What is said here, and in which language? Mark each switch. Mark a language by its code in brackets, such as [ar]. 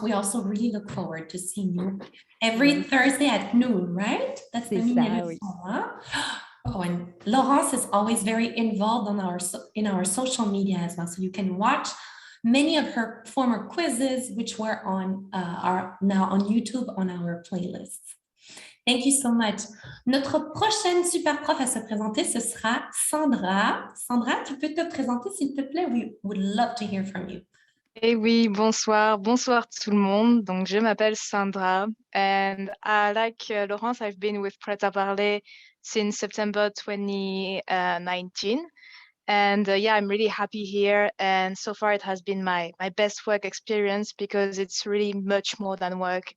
[en] We also really look forward to seeing you every Thursday at noon, right? That's the mini lesson, huh? Oh, and Laurence is always very involved in our social media as well, so you can watch many of her former quizzes, which are now on YouTube on our playlists. Thank you so much. [fr] Notre prochaine super prof à se présenter, ce sera Sandra. Sandra, tu peux te présenter, s'il te plaît? [en] We would love to hear from you. [fr] Eh oui, bonsoir tout le monde. Donc, je m'appelle Sandra, [en] and like Laurence, I've been with Prêt à Parler since September 2019. And yeah, I'm really happy here. And so far it has been my best work experience because it's really much more than work.